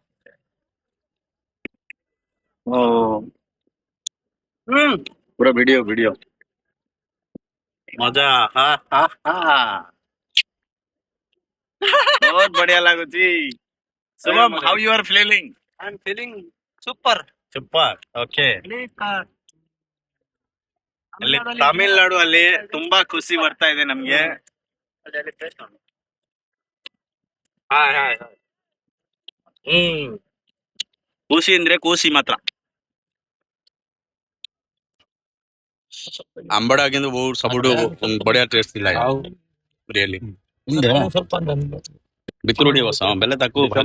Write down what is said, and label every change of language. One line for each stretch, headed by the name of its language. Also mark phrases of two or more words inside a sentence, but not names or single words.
Odia: ଓ ପୁରା ଭିଡିଓ ମଜା ହା ହା ହା ବହୁତ ବଢିଆ ଲାଗୁଛି ଶୁଭମ
English: how you are feeling I am feeling super.
Kannada: ಸೂಪರ್ ಓಕೆ ಅಲ್ಲಿ ತಮಿಳ್ನಾಡು ಅಲ್ಲಿ ತುಂಬಾ ಖುಷಿ ಬರ್ತಾ ಇದೆ ನಮ್ಗೆ
English: hi hi
Kannada: ಖುಷಿ ಅಂದ್ರೆ ಖುಷಿ ಮಾತ್ರ
Odia: ଆମ୍ବଟା କିନ୍ତୁ ବହୁତ ସବୁଠୁ ବଢିଆ ଟେଷ୍ଟ ଥିଲା ରିଏଲି
Kannada: ಸ್ವಲ್ಪ
Odia: ଭିତରୁ ଟିକେ ବସ ବେଲେ ତାକୁ ଭାରି